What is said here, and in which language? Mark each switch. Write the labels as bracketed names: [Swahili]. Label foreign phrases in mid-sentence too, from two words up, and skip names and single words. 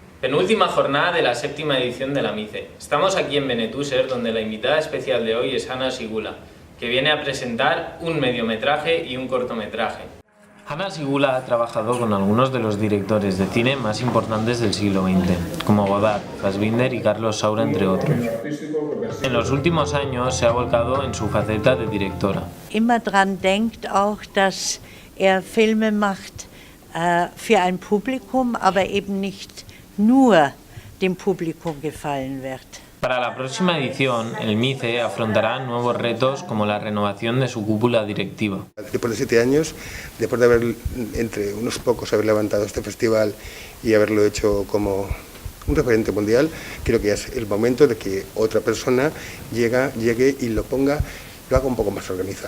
[Spanish] Penúltima jornada de la 7ª edición de la MICE. Estamos aquí en Benetúser, donde la invitada especial de hoy es Ana Sigula, que viene a presentar un mediometraje y un cortometraje. Ana Sigula ha trabajado con algunos de los directores de cine más importantes del siglo XX, como Godard, Fassbinder y Carlos Saura, entre otros. En los últimos años se ha volcado en su faceta de directora. [German] Immer dran denkt auch, dass Filme macht für ein Publikum, aber eben nicht nur dem Publikum gefallen wird. [Spanish] Para la próxima edición, el MICE afrontará nuevos retos como la renovación de su cúpula directiva. Después de 7 años, después de haber, entre unos pocos, haber levantado este festival y haberlo hecho como un referente mundial, creo que ya es el momento de que otra persona llegue y lo haga un poco más organizado.